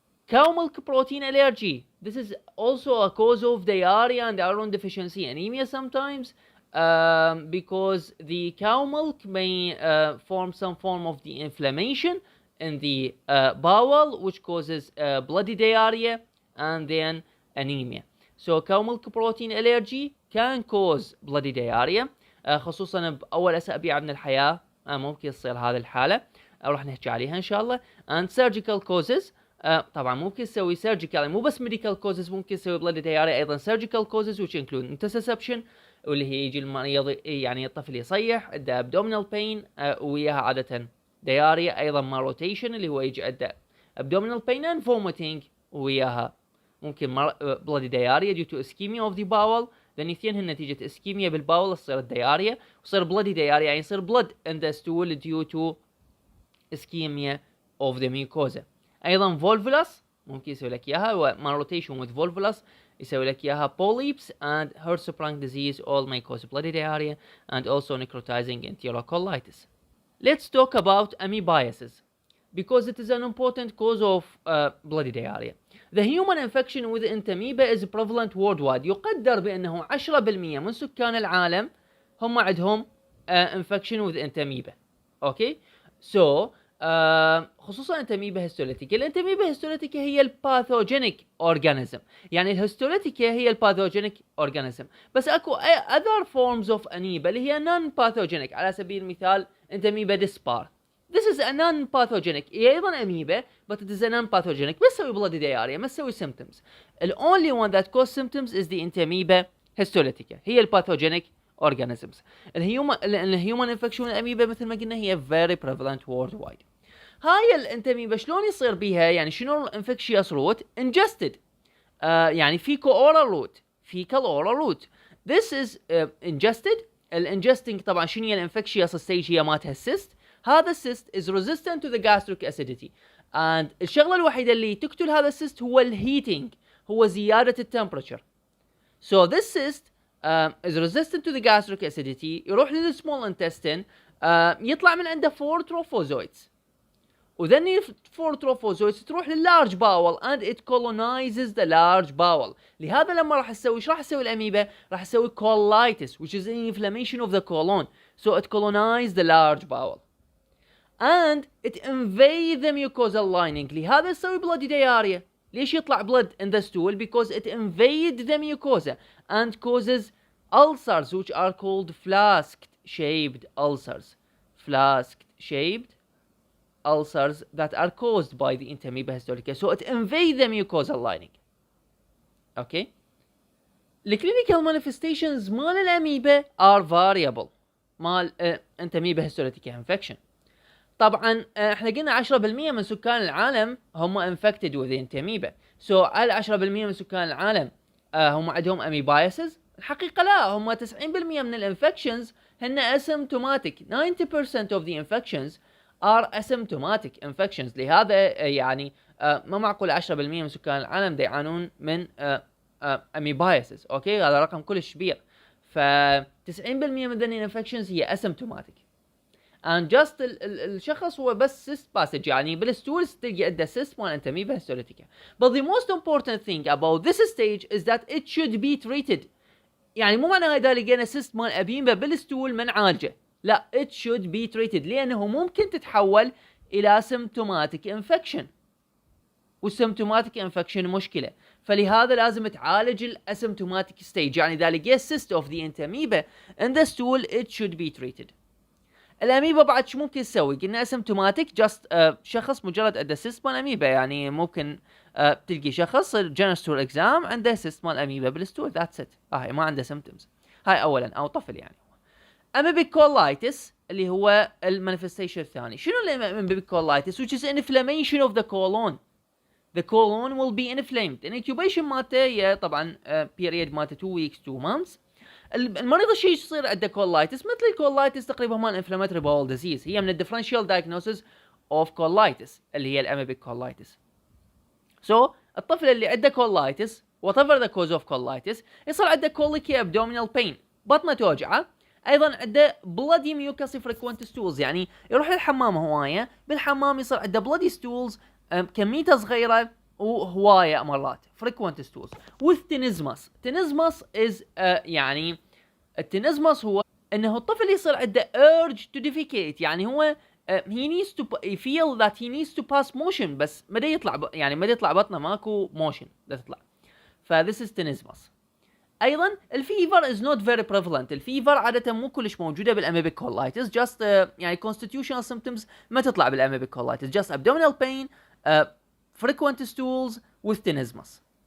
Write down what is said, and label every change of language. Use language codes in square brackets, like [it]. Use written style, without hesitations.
[en] Cow milk protein allergy. This is also a cause of diarrhea and iron deficiency anemia sometimes, because the cow milk may form some form of the inflammation in the bowel, which causes bloody diarrhea and then anemia. So cow milk protein allergy can cause bloody diarrhea, [ar] خصوصا بأول أسابيع من الحياة ممكن يصير هذه الحالة, راح نحكي عليها إن شاء الله. [en] And surgical causes, [ar] طبعا ممكن يسوي [en] surgical, مو بس medical causes, ممكن يسوي bloody diarrhea أيضا surgical causes which include intussusception, [ar] واللي هي يجي المريض يعني الطفل يصيح عنده [en] abdominal pain وياها عادة diarrhea, أيضا ما rotation اللي هو يجي عنده abdominal pain and vomiting وياها ممكن bloody diarrhea due to ischemia of the bowel. [ar] لأن اثنين هن نتيجة ischemia بالباول تصير الدياريا, وصير bloody diarrhea يعني يصير blood in the stool due to ischemia of the mucosa. [en] أيضا volvulus [ar] ممكن يسوي لك إياها, [en] ما rotation with volvulus يسوي لك إياها polyps and Hirschsprung disease all may cause bloody diarrhea and also necrotizing enterocolitis. Let's talk about amoebiasis because it is an important cause of bloody diarrhea. The human infection with entamoeba is prevalent worldwide. [ar] يقدر بأنه 10% من سكان العالم هم عندهم infection with entamoeba. [en] Okay? So خصوصا entamoeba histolytica. [ar] الانتاميبا هيستوليتيكا هي الباثوجينيك organism. يعني الهيستوليتيكا هي الباثوجينيك organism. بس اكو other forms of amoeba اللي هي non pathogenic. على سبيل المثال entamoeba dispar. [en] This is a non-pathogenic. [ar] هي أيضا [en] amoeba, but it is a non-pathogenic. [ar] ما تسوي [en] bloody diarrhea, [ar] ما تسوي symptoms. [en] The only one that cause symptoms is the entamoeba histolytica. هي pathogenic organisms. الهيومن infection amoeba [ar] مثل ما قلنا هي [en] very prevalent worldwide. [ar] هاي الانتاميبا شلون يصير بيها؟ يعني شنو الانفكشيوس روت؟ ingested. يعني فيكو oral route. [en] fecal oral route. This is ingested. [ar] الانجستنج طبعا شنو هي الانفكشيوس ستيج هي مالتها السيست. هذا السيست is resistant to the gastric acidity and الشغله الوحيده اللي تقتل هذا السيست هو الهيتنج، هو زياده التمبرتشر. [en] So this cyst is resistant to the gastric acidity. [ar] يروح للسمول intestine يطلع من عنده 4 trophozoites. وذني [en] 4 trophozoites تروح للlarge bowel and it colonizes the large bowel. [ar] لهذا لما راح تسوي ايش راح تسوي الاميبا؟ راح تسوي colitis [en] which is an inflammation of the colon. So it colonizes the large bowel. And it invades the mucosal lining. [ar] لهذا تسوي bloody diarrhea. ليش يطلع [en] blood in the stool? Because it invades the mucosa and causes ulcers which are called flask-shaped ulcers. Flask-shaped ulcers that are caused by the Entamoeba histolytica. So it invades the mucosal lining. Okay. The clinical manifestations مال الأميبا are variable. مال Entamoeba histolytica infection. [ar] طبعا احنا قلنا 10% من سكان العالم هم infected with the Entamoeba. So هل 10% من سكان العالم هم عندهم amoebiasis؟ الحقيقة لا، هم 90% من الانفكشنز هن asymptomatic. [en] 90% of the infections are asymptomatic infections. [ar] لهذا يعني ما معقول 10% من سكان العالم دا يعانون من amoebiasis. اوكي، هذا رقم كلش كبير. ف 90% من ذني الانفكشنز هي asymptomatic. and just الشخص هو بس [en] cyst passage، [ar] يعني بالستولز تلقى عنده cyst مال Entamoeba histolytica. [en] But the most important thing about this stage is that it should be treated. [ar] يعني مو معنى هذا لقينا cyst مال أميبا بالستول منعالجه، لا، [en] it should be treated [ar] لأنه ممكن تتحول إلى symptomatic infection، والsymptomatic infection مشكلة، فلهذا لازم تعالج الاسيمتوماتيك stage. يعني إذا لقيت [en] cyst of the Entamoeba in the stool it should be treated. [ar] الاميبا بعد شو ممكن تسوي؟ قلنا اسيمتوماتيك جاست شخص مجرد عنده سيست مال اميبا، يعني ممكن تلقي شخص جنرال اكزام عنده سيست مال اميبا بالستول، ذاتس ات، هاي ما عنده سيمتومز، هاي اولا، او طفل يعني. اميبيك كولايتس اللي هو المانيفستيشن الثاني. شنو [en] الاميبيك colitis? which is inflammation of the colon. The colon will be inflamed. incubation مالته هي طبعا period مالته 2 weeks 2 months. [ar] المريض الشيء يصير عنده كولايتس مثل الكولايتس تقريبا مال انفلاماتوري باول ديزيز، هي من الديفرنشال دايجنوسيس اوف كولايتس اللي هي الاميبيك كولايتس. سو الطفل اللي عنده كولايتس [en] whatever the cause of colitis [ar] يصير عنده [en] colicky abdominal pain، [ar] بطنه توجعه، ايضا عنده [en] bloody mucus frequent stools، [ar] يعني يروح للحمام هوايه، بالحمام يصير عنده bloody stools كميته صغيره وهوايه مرات [en] frequent stools with tenesmus. [ar] tenesmus is يعني التنزمس هو انه الطفل يصير عنده [en] urge to defecate، [ar] يعني هو [en] he needs to feel that he needs to pass motion [ar] بس ما يطلع، يعني ما يطلع بطنه، ماكو motion لا تطلع، ف [en] this is tenesmus. [ar] ايضا الفيفر is not very prevalent. الفيفر عاده مو كلش موجوده بالاميبيك كولايتس، just يعني constitutional symptoms ما تطلع بالاميبيك كولايتس، [en] just abdominal pain frequent stools with tenesmus.